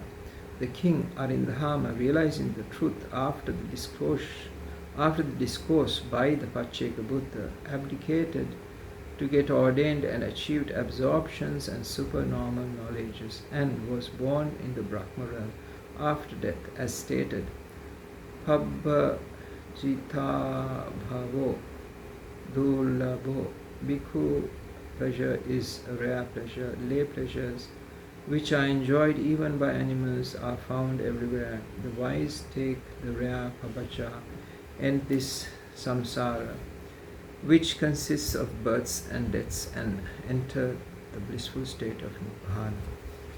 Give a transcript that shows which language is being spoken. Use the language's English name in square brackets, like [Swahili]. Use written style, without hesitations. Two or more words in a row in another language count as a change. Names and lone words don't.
[English] The king Arindama, realizing the truth after the discourse by the Pacheka Buddha, abdicated to get ordained and achieved absorptions and supernormal knowledges, and was born in the Brahma realm after death, as stated. [Pali] Pabbajita bhavo dullabho. [English] Bhikkhu pleasure is a rare pleasure. Lay pleasures, which are enjoyed even by animals, are found everywhere. The wise take the rare pabacha and this samsara, which consists of births and deaths, and enter the blissful state of Nibbana.